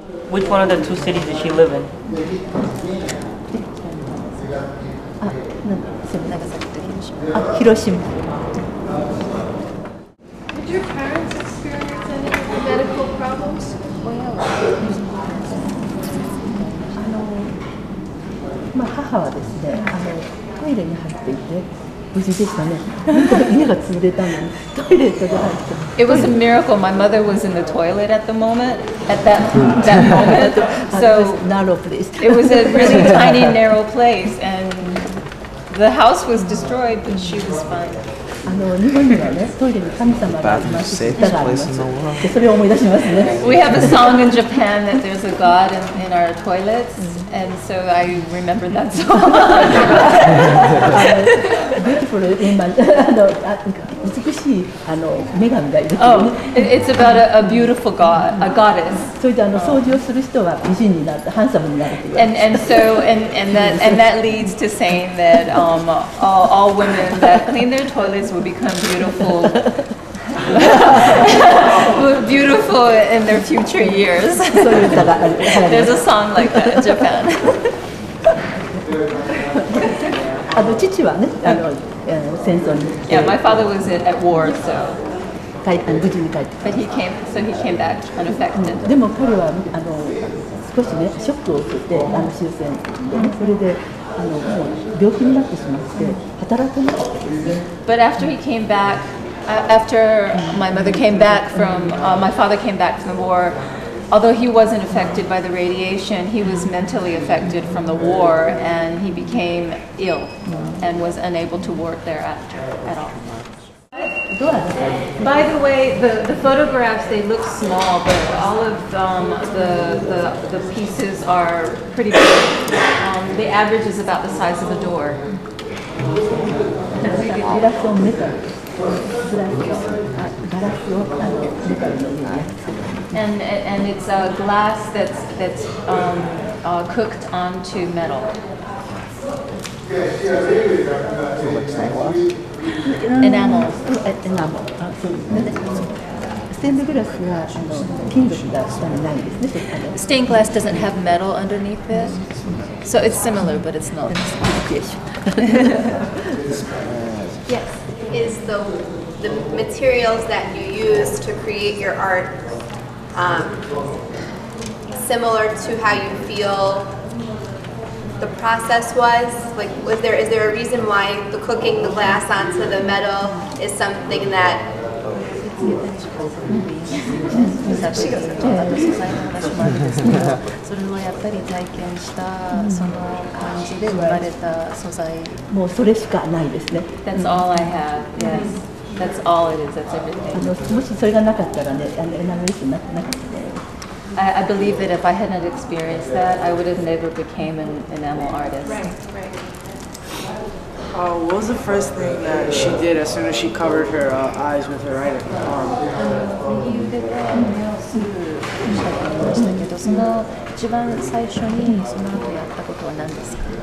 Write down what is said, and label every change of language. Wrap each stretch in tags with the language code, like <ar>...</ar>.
<en>Which one of the two cities did she live in? Nagasaki to Hiroshima. Hiroshima. Did your parents experience any medical problems?</en> <ja>母はですね、トイレに入っていて無事でしたね。家が潰れたのにトイレットで入って。</ja> <en>It was a miracle. My mother was in the toilet at the moment, at that moment. So narrow place. it was a really tiny, narrow place, and the house was destroyed, but she was fine.</en> <ja>日本にはね、トイレに神様がいますって歌があります。で、それを思い出しますね。</ja> <en>We have a song in Japan that there's a God in our toilets, and so I remember that song. Beautiful woman.</en> <ja>美しい女神がいる。</ja> <en>Oh, it's about a beautiful God, a goddess.</en> <ja>それで掃除をする人は美人になって、ハンサムになるという。</ja> <en>And that leads to saying that all women that clean their toilets will become beautiful, beautiful in their future years. There's a song like that in Japan.</en> <ja>父はね、戦争に行って、</ja> <en>Yeah, my father was at war, so</en> <ja>無事に帰ってき</ja> <en>but he came back unaffected.</en> <ja>た。でも彼は少しねショックを受けて終戦でね、それでもう病気になってしまって働けなかったですね。</ja> <en>But after he came back, after my mother came back from, my father came back from the war, although he wasn't affected by the radiation, he was mentally affected from the war, and he became ill and was unable to work thereafter at all. By the way, the photographs, they look small, but all of the pieces are pretty big. The average is about the size of a door.</en> <ja>ガラスをメタル、ガラスをメタルの上にやって。</ja> <en>And it's a glass that's cooked onto metal. Enamel.</en> <ja>そうですね。ステンドグラスは金属が下にないんですね。</ja> <en>Stained glass doesn't have metal underneath it, so it's similar, but it's not. Yes. Is the materials that you use to create your art similar to how you feel the process was? Like, is there a reason why the cooking the glass onto the metal is something that</en> <ja>私が素材の話もあるんですけど、それはやっぱり体験したその感じで生まれた素材。もうそれしかないですね。</ja> <en>That's all I have. Yes, that's all it is. That's everything.</en> <ja>もしそれがなかったらね、エナメリスなかった。</ja> <en>I believe that if I hadn't experienced that, I would have never became an enamel artist. right. What was the first thing that she did as soon as she covered her eyes with her right arm?</en> <ja>右腕で目をすぐしたと言いましたけど、その一番最初にその後やったことは何ですか？</ja>